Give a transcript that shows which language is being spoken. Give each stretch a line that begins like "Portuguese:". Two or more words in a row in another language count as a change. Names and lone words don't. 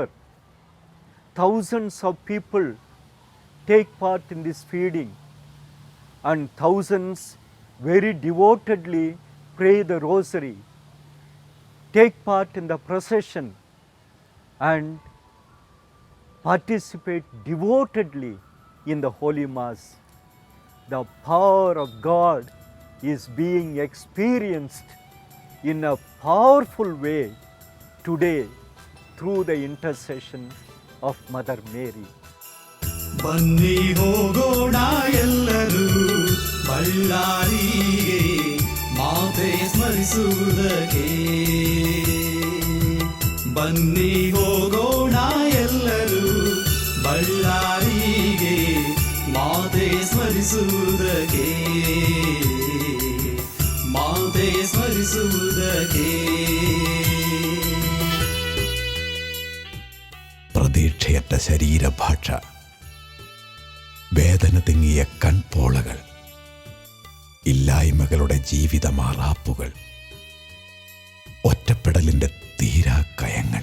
English: Thousands of people take part in this feeding, and thousands very devotedly pray the rosary, take part in the procession, and participate devotedly in the Holy Mass. The power of God is being experienced in a powerful way today through the intercession of Mother Mary.
Kannada: ಬನ್ನಿ ಹೋಗೋಣ ಎಲ್ಲರೂ ಬಳ್ಳಾರಿಗೆ ಮಾತೆ ಸ್ಮರಿಸುವುದಕ್ಕೆ, ಬನ್ನಿ ಹೋಗೋಣ ಎಲ್ಲರೂ ಬಳ್ಳಾರಿಗೆ ಮಾತೆ ಸ್ಮರಿಸುವುದಕ್ಕೆ, ಮಾತೆ ಸ್ಮರಿಸುವುದಕ್ಕೆ.
Malayalam: പ്രതീക്ഷയറ്റ ശരീരഭാഷ, വേദന തിങ്ങിയ കൺപോളകൾ, ഇല്ലായ്മകളുടെ ജീവിതമാറാപ്പുകൾ, ഒറ്റപ്പെടലിൻ്റെ തീരാക്കയങ്ങൾ.